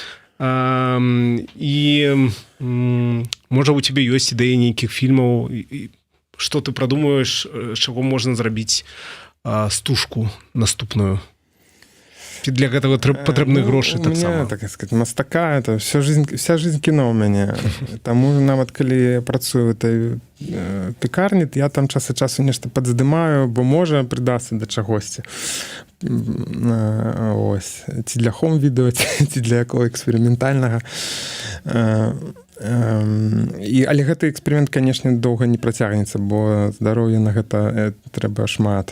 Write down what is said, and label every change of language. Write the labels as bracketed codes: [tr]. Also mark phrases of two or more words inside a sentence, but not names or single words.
[be] І можа у цябе ёсць ідэі нейкіх фільмаў, што ты прадумаеш, чаго можна зрабіць стужку наступную? Для гэтага патрэбны грошы таксама. [ru] Так сказать, мастака, это вся жизнь [be] кіно ў мяне. Таму нават калі я працую [ru] в этой [be] пекарні, я там час ад часу нешта падздымаю, бо можа прыдасться да чагосьці. Ось. Ці для хом-відэо, ці для якого эксперыментальнага. Але гэты эксперымент, канешне, доўга не працягнецца, бо здароўя на гэта трэба шмат.